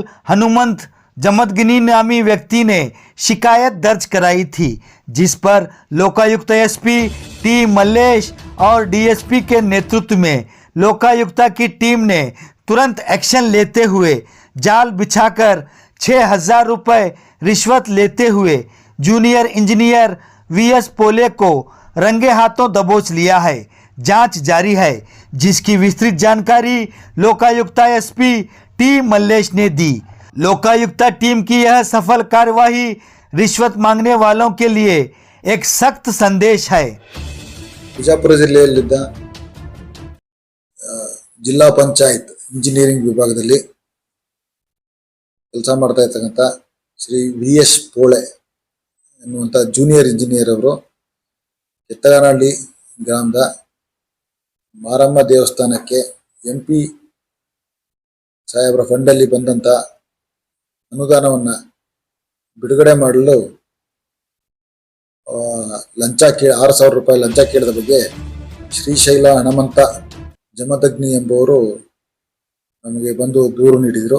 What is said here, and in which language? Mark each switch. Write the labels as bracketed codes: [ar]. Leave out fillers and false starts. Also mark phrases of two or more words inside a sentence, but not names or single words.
[hi] हनुमंत जमदगिनी नामी व्यक्ति ने शिकायत दर्ज कराई थी, जिस पर लोकायुक्त एसपी टी मल्लेश और डीएसपी के नेतृत्व में लोकायुक्ता की टीम ने तुरंत एक्शन लेते हुए जाल बिछाकर 6,000 रुपये रिश्वत लेते हुए [en] junior engineer [hi] वीएस पोले को रंगे हाथों दबोच लिया है। जांच जारी है, जिसकी विस्तृत जानकारी लोकायुक्ता एसपी टी मल्लेश ने दी। लोकायुक्ता टीम की यह सफल कार्यवाही रिश्वत मांगने वालों के लिए एक सख्त संदेश है। [kn] ಬಿಜಾಪುರ ಜಿಲ್ಲೆಯಲ್ಲಿದ್ದ ಜಿಲ್ಲಾ ಪಂಚಾಯತ್ ಇಂಜಿನಿಯರಿಂಗ್ ವಿಭಾಗದಲ್ಲಿ ಕೆಲಸ ಮಾಡ್ತಾ ಇರ್ತಕ್ಕಂಥ ಶ್ರೀ ವಿ.ಎಸ್. ಪೋಳೆ ಎನ್ನುವಂಥ [en] junior engineer [kn] ಅವರು ಕೆತ್ತಗಾನಹಳ್ಳಿ ಗ್ರಾಮದ ಮಾರಮ್ಮ ದೇವಸ್ಥಾನಕ್ಕೆ MP ಸಾಹೇಬರ ಫಂಡಲ್ಲಿ ಬಂದಂಥ ಅನುದಾನವನ್ನು ಬಿಡುಗಡೆ ಮಾಡಲು ಲಂಚ 6,000 ರೂಪಾಯಿ ಲಂಚ ಕೇಳಿದ ಬಗ್ಗೆ ಶ್ರೀಶೈಲ ಹನುಮಂತ ಜಮದಗ್ನಿ ಎಂಬುವರು ನಮಗೆ ಬಂದು ದೂರು ನೀಡಿದರು.